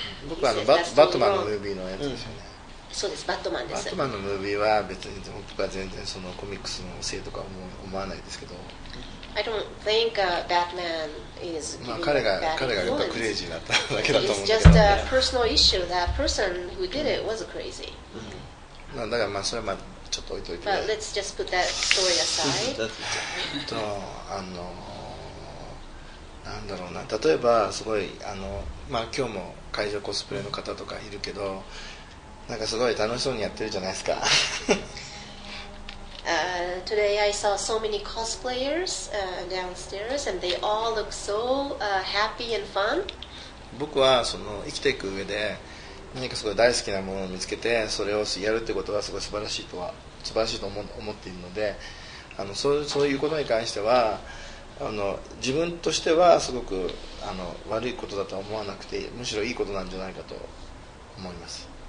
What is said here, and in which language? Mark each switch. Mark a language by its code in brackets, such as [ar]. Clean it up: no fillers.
[ja] 僕はバットマンのムービーのやつですよね。そうです、バットマンです。バットマンのムービーは別に僕は全然そのコミックスのせいとか思わないですけど、 [en] I don't think Batman is [ja] 彼がやっぱクレイジーだっただけだと思うんだけ [en] It's [ja] ど、 [en] just a personal issue. That person who did it was crazy. [ja] だからそれはちょっと置いといて、 [en] But let's just put that story aside. [ja] なんだろうな、例えばすごい今日も会場コスプレの方とかいるけど、なんかすごい楽しそうにやってるじゃないですか。 [en] Today I saw so many cosplayers downstairs, and they all look so happy and fun. [ja] 僕はその生きていく上で何かすごい大好きなものを見つけてそれをやるってことはすごい素晴らしいと思っているので、そういうことに関しては自分としてはすごく悪いことだとは思わなくて、むしろいいことなんじゃないかと思います。